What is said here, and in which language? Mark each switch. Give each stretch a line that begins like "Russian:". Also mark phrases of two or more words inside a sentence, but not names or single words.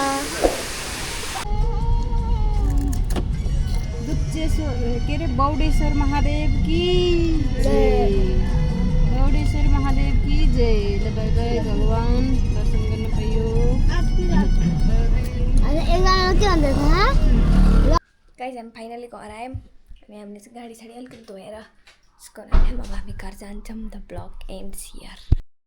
Nepali: के अरे
Hindi: बौडेश्वर महादेव की जय बौडेश्वर महादेव की जय
Nepali: लगाए भगवान दर्शन गर्न पाइयो गाइज हामी फाइनली घर आयौँ अनि हामीले चाहिँ गाडी साडी अलिकति धोएर त्यसको लागि अब हामी घर जान्छौँ
English: the vlog ends here